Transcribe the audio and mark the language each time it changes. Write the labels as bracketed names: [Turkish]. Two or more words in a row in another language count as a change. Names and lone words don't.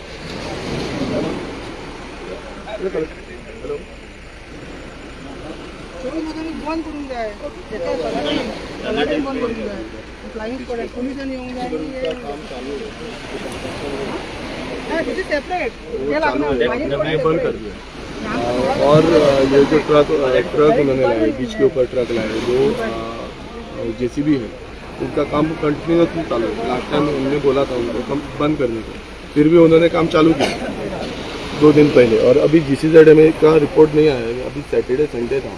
[Konkani] बंद करून जाय बंद करून जाय. [English] flying squad [Konkani] पोलिसान येऊंक जाय. [Hindi] बंद कर दिया. और ये जो ट्रक उन्होंने लाए बीच के ऊपर ट्रक लाए जो JCB है उनका काम कंटिन्यूसली चालू है. [English] last time [Hindi] उन्होंने बोला था उनको बंद करने को, फिर भी उन्होंने काम चालू किया 2 दिन पहले. और अभी GCZM का रिपोर्ट नहीं आया है. अभी [English] Saturday Sunday [Hindi] था.